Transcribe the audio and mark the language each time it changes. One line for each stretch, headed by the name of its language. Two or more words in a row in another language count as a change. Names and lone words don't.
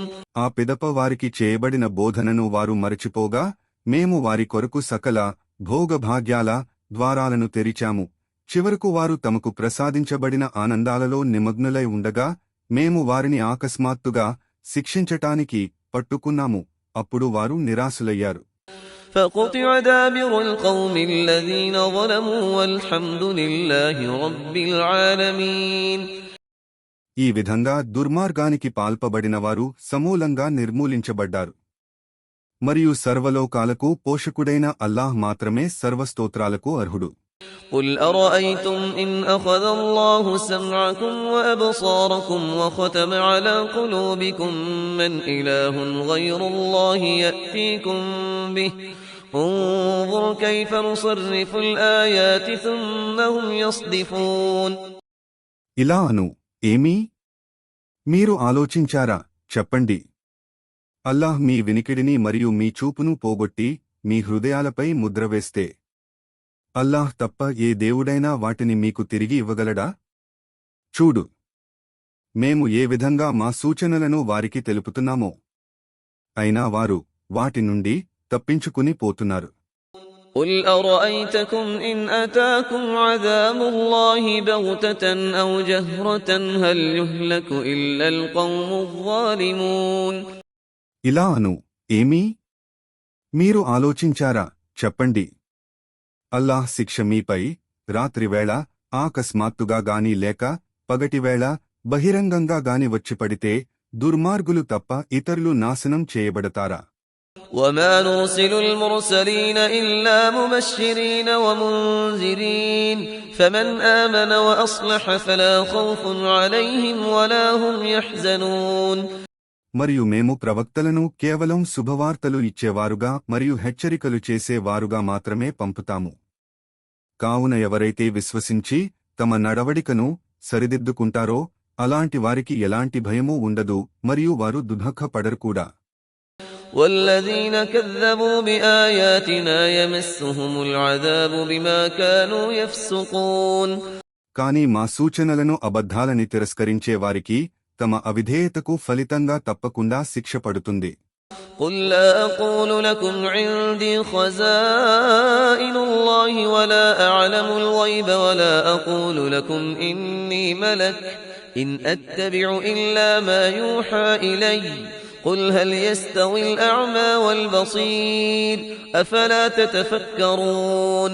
Telugu: ఆ పిదప వారికి చేయబడిన బోధనను వారు మరచిపోగా మేము వారి కొరకు సకల భోగభాగ్యాల ద్వారాలను తెరిచాము. చివరకు వారు తమకు ప్రసాదించబడిన ఆనందాలలో నిమగ్నులై ఉండగా మేము వారిని ఆకస్మాత్తుగా శిక్షించటానికి పట్టుకున్నాము. అప్పుడు వారు నిరాశులయ్యారు.
Arabic: فقطع دابر القوم الذين ظلموا والحمد لله رب العالمين.
Telugu: ఈ విధంగా దుర్మార్గానికి పాల్పబడినవారు సమూలంగా నిర్మూలించబడ్డారు. మరియు సర్వలోకాలకు పోషకుడైన అల్లాహ్ మాత్రమే సర్వస్తోత్రాలకు అర్హుడు.
Arabic: قل أرأيتم إن أخذ الله سمعكم وأبصاركم وختم على قلوبكم من إله غير الله يأتيكم به انظر كيف نصرف الآيات ثم هم يصدفون.
Telugu: ఇలా అను, ఏమీ? మీరు ఆలోచించారా? చెప్పండి. అల్లాహ్ మీ వినికిడిని మరియు మీ చూపును పోగొట్టి మీ హృదయాలపై ముద్రవేస్తే అల్లాహ్ తప్ప ఏ దేవుడైనా వాటిని మీకు తిరిగి ఇవ్వగలడా? చూడు, మేము ఏ విధంగా మా సూచనలను వారికి తెలుపుతున్నామో, అయినా వారు వాటి నుండి తప్పించుకుని పోతున్నారు.
Arabic: قل أرأيتكم إن أتاكم عذاب الله بغتة أو جهرة هل يهلك إلا القوم الظالمون.
Telugu: ఇలా అను, ఏమీ? మీరు ఆలోచించారా? చెప్పండి. అల్లాహ్ శిక్ష మీపై రాత్రివేళ ఆకస్మాత్తుగా గాని లేక పగటివేళ బహిరంగంగా గాని వచ్చిపడితే దుర్మార్గులు తప్ప ఇతరులు నాశనం చేయబడతారా?
Arabic: وما نرسل المرسلين إلا مبشرين ومنذرين فمن آمن وأصلح فلا خوف عليهم ولا هم يحزنون.
Telugu: మరియు మేము ప్రవక్తలను కేవలం శుభవార్తలు ఇచ్చేవారుగా మరియు హెచ్చరికలు చేసేవారుగా మాత్రమే పంపుతాము. కావున ఎవరైతే విశ్వసించి తమ నడవడికను సరిదిద్దుకుంటారో అలాంటి వారికి ఎలాంటి భయమూ ఉండదు మరియు వారు దుఃఖపడరు కూడా.
Arabic: والذين كذبوا بآياتنا يمسهم العذاب بما كانوا يفسقون.
Telugu: కాని మా సూచనలను అబద్ధాలని తిరస్కరించే వారికి తమ అవిధేయతకు ఫలితంగా తప్పకుండా శిక్ష పడుతుంది.
Arabic: قل لا أقول لكم عندي خزائن الله ولا أعلم الغيب ولا أقول لكم إني ملك إن أتبع إلا ما يوحى إلي قل هل يستوي الأعمى والبصير أفلا تتفكرون.